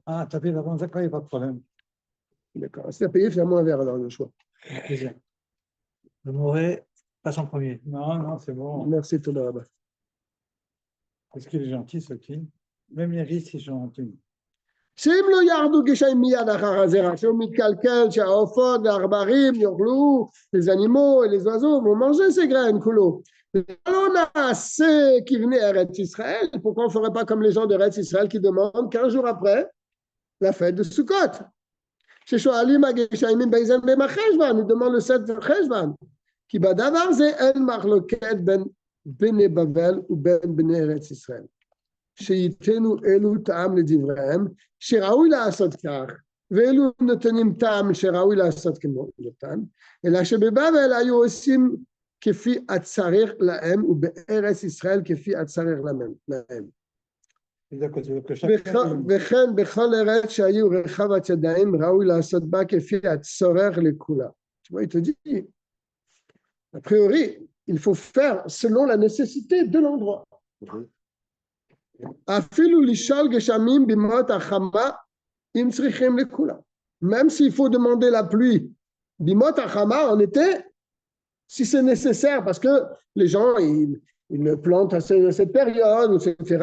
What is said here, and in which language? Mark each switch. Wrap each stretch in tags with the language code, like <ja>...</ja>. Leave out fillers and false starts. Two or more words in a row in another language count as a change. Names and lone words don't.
<fr>Ah, tu as payé l'avance, d'accord, il n'y a pas de problème. D'accord. Si tu as payé, finalement un verre, alors le choix. Plaisir. Le Moré passe en premier. Non, c'est bon. Merci,</fr> <he>תודה רבה.</he> <fr>Parce qu'il est gentil, ce qui. Même les risques, c'est gentil.</fr> <he>Si לא ירדו גשמים מיד אחר הזרע, שהוא מתקלקל, שהעופות והעכברים יאכלו,</he> <fr>les animaux et les oiseaux vont manger ces graines, כולו. Alors, on a assez qui venaient à Eretz Israël. Pourquoi on ne ferait pas comme les gens d'Eretz Israël qui demandent 15 jours après la fête de Sukkot?</fr> <he>ששואלים הגשמים באיזה חשוון,</he> <fr>ils demandent le 7 חשוון.</fr> <he>כי בדבר זה אין מחלוקת בין בני בבל ובין בני ארץ ישראל. שייתנו אלו טעם לדבריהם, שראוי לעשות כך, ואלו נותנים טעם שראוי לעשות כמותן, אלא שבבבל היו עושים כפי הצריך להם, ובארץ ישראל כפי הצריך להם. וכן בכל ארץ שהיו רחבת ידיים, ראוי לעשות בה כפי הצורך לכולה.</he> <fr>Tu vois, il te dit, a priori, il faut faire selon la nécessité de l'endroit. Même s'il faut demander la pluie,</fr> <he>בימות החמה</he> <fr>en été, si c'est nécessaire, parce que les gens ils le plantent à cette période, etc.</fr>